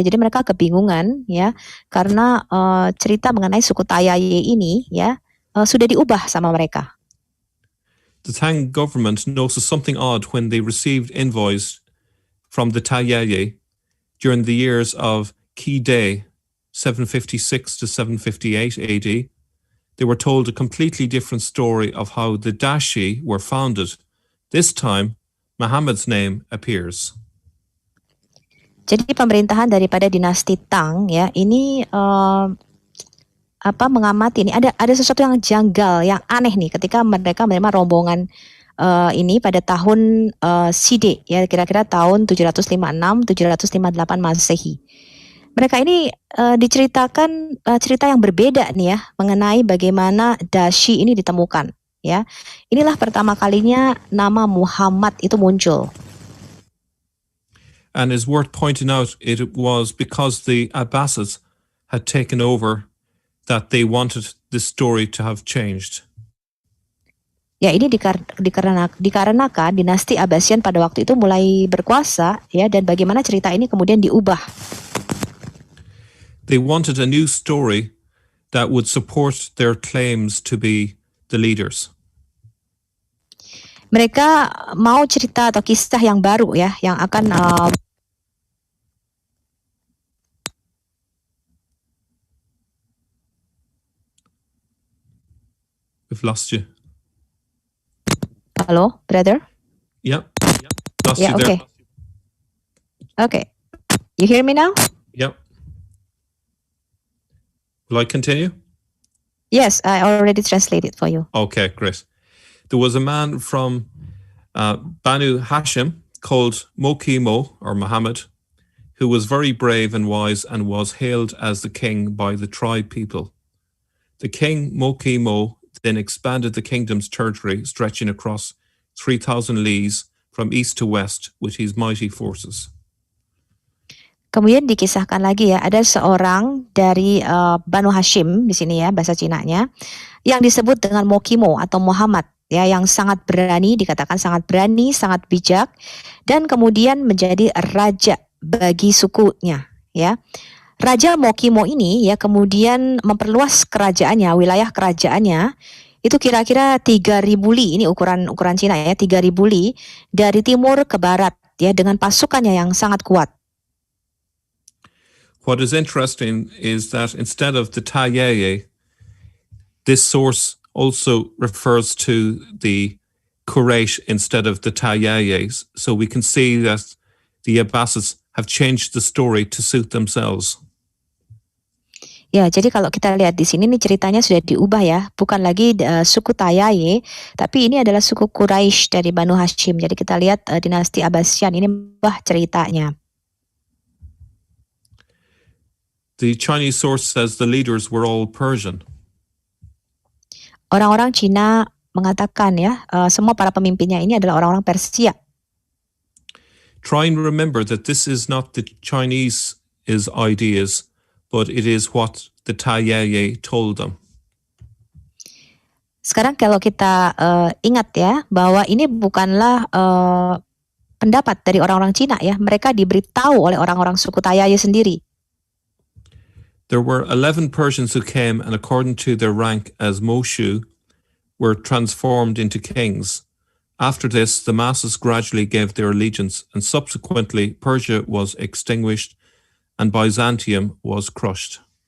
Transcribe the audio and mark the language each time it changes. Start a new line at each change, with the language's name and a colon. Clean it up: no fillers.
Indonesian: Jadi mereka kebingungan ya, karena cerita mengenai suku Tayayi ini ya sudah diubah sama mereka.
English: The Tang government noticed something odd when they received envoys from the Tayayi during the years of Qi Day, 756 to 758 AD. They were told a completely different story of how the Dashi were founded. This time, Muhammad's name appears.
Indonesian: Jadi pemerintahan daripada dinasti Tang ya ini mengamati ini ada sesuatu yang janggal, yang aneh nih ketika mereka menerima rombongan ini pada tahun Side, ya kira-kira tahun 756-758 Masehi. Mereka ini diceritakan cerita yang berbeda nih ya mengenai bagaimana Dashi ini ditemukan. Ya, inilah pertama kalinya nama Muhammad itu muncul.
English: And it's worth pointing out it was because the Abbasids had taken over that they wanted this story to have changed.
Indonesian: Ya, ini dikarenakan dinasti Abbasian pada waktu itu mulai berkuasa ya, dan bagaimana cerita ini kemudian diubah.
English: They wanted a new story that would support their claims to be the leaders.
Indonesian: Mereka mau cerita atau kisah yang baru ya, yang akan
English: We've lost you. Hello, brother? Yep. Lost Yeah, you there. Okay. You hear me now? Yep. Will I continue? Yes, I already translated for you. Okay, great. There was a man from Banu Hashim called Mokimo, or Muhammad, who was very brave and wise and was hailed as the king by the tribe people. The king Mokimo then expanded the kingdom's territory, stretching across 3,000 leagues from east to west with his mighty forces.
Indonesian: Kemudian dikisahkan lagi ya, ada seorang dari Banu Hashim di sini ya, bahasa Cinanya, yang disebut dengan Mokimo atau Muhammad ya, yang sangat berani, dikatakan sangat berani, sangat bijak, dan kemudian menjadi raja bagi sukunya ya. Raja Mokimo ini ya kemudian memperluas kerajaannya, wilayah kerajaannya itu kira-kira 3.000 li, ini ukuran Cina ya, 3.000 li dari timur ke barat ya, dengan pasukannya yang sangat kuat.
English: What is interesting is that instead of the Tayeye, this source also refers to the Quraysh instead of the Tayeyes. So we can see that the Abbasids have changed the story to suit themselves.
Indonesian: Ya, jadi kalau kita lihat di sini nih ceritanya sudah diubah ya, bukan lagi suku Tayaye, tapi ini adalah suku Quraisy dari Banu Hashim. Jadi kita lihat dinasti Abbasian ini ubah ceritanya.
English: The Chinese source says the leaders were all Persian.
Indonesian: Orang-orang Cina mengatakan ya, semua para pemimpinnya ini adalah orang-orang Persia.
English: Try and remember that this is not the Chinese ideas, but it is what the Tayeye told them.
Indonesian: Sekarang kalau kita ingat ya, bahwa ini bukanlah pendapat dari orang-orang Cina ya, mereka diberitahu oleh orang-orang suku Tayaye sendiri.
English: There were 11 Persians who came, and according to their rank as Moshu, were transformed into kings. After this, the masses gradually gave their allegiance, and subsequently Persia was extinguished and Byzantium was crushed.